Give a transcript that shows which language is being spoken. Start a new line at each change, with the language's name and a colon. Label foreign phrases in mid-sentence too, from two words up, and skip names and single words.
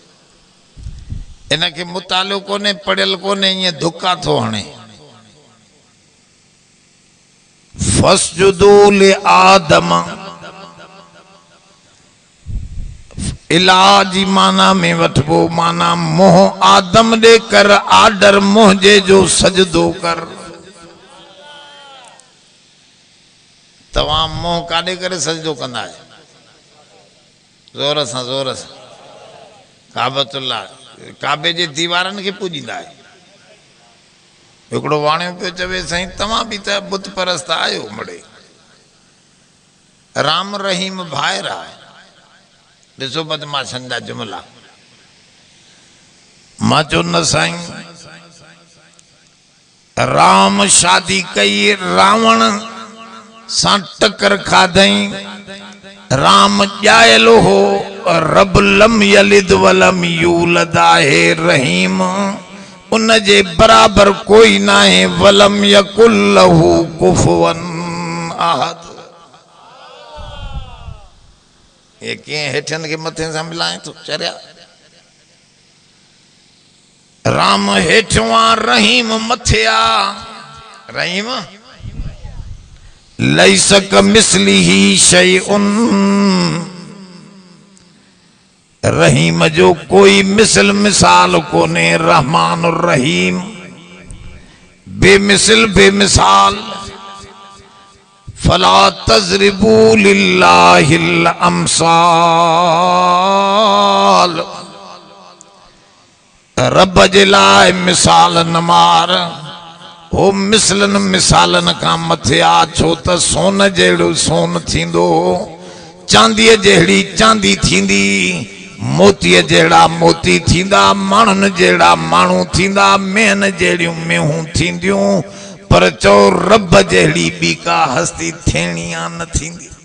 Sindhi: इनखे मुतालो कोन्हे, पढ़ियल कोन्हे, ईअं धुका थो हणे।
Arabic: فاسجدوا لآدم,
Sindhi: इलाजी माना में वठबो, माना मोह आदम दे कर, आडर मोहजे जो सजदो कर। तवां मोह काॾे करे सजदो कंदा आहियो? ज़ोर सां, ज़ोर सां। काबतुल्लाह, काबे जे दीवारनि खे पूॼींदा आहियो। हिकिड़ो वाणियो पियो चवे साईं तव्हां बि त बुत परस्त आहियो मड़े। राम रहीम भाइर आहे। ॾिसो बदमाशनि जा जुमला। मां चयो न साईं, राम शादी कई, रावण सां टकर खाधई। राम ॼायल हो,
Arabic: رب لم يلد ولم يولد आहे।
Sindhi: रहीम उन जे बराबर
Hindi: कोई ना है।
Arabic: ولم يكن له كفوا أحد.
Sindhi: ये कीअं हेठनि खे मथे सां मिलाए थो चरिया। राम हेठियों आ, रहीम मथे आ। रहीम
Arabic: ليس كمثله شيء,
Sindhi: रहीम जो कोई मिसल मिसाल कोने। रहमान रहीम बेमिसल बेमिसाल।
Arabic: فلا تضربوا لله الأمثال,
Sindhi: रब जे लाइ मिसाल न मार, हो मिसलन मिसालन का मथे आ, छो त सोन जहिड़ो सोन थींदो, चांदीअ जहिड़ी चांदी थींदी, मोतीअ जहिड़ा मोती थींदा, माण्हुनि जहिड़ा माण्हू थींदा, मेहन जहिड़ियूं मेहूं थींदियूं, पर चओ रब जहिड़ी ॿी का हस्ती थियणी आ न थींदी।